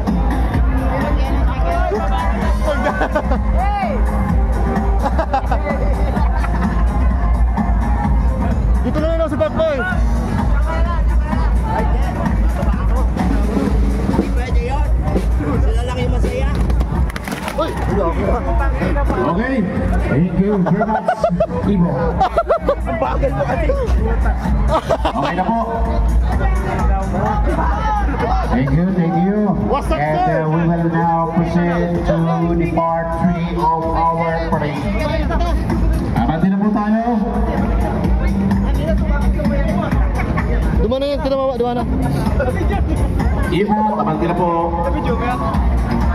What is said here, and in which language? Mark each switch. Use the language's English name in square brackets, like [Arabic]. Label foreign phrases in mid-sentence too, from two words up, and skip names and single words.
[English] Hey! [Filipino] Dito na lang si Pakboy. Uy! [English] Okay, thank you very much, [Filipino] Ibo. Okay na po. [English] Thank you. What's up, And sir? we will now proceed to the part 3 of our parade. [Filipino] Abante na po tayo. Dumana yan, kinamawa, dumana. Ibo, abante na po. Video mo yan?